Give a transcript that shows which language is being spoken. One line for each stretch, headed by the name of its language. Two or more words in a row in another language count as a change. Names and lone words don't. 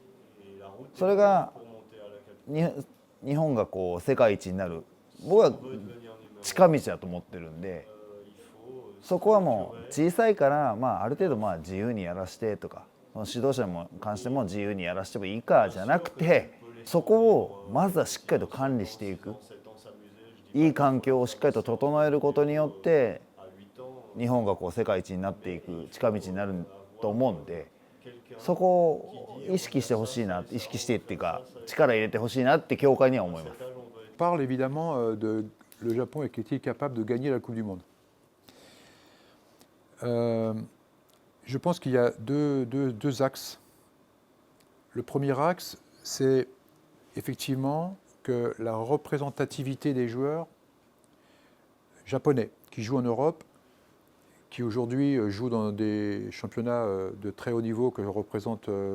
Japanese: それが日本が世界一になる僕は近道だと思ってるんで、そこはもう小さいから、ある程度自由にやらしてとか、その指導者に関しても自由にやらしてもいいかじゃなくて、そこをまずはしっかりと管理していく。いい環境をしっかりと整えることによって日本が世界一になっていく近道になると思うんで、そこを意識してほしいな、意識してっていうか力入れてほしいなって協会には思います。
French: Parle évidemment de le Japon est capable de gagner la Coupe du Monde. Je pense qu'il y a deux axes. Le premier axe, c'est effectivement que la représentativité des joueurs japonais qui jouent en Europe, qui aujourd'hui jouent dans des championnats de très haut niveau que représentent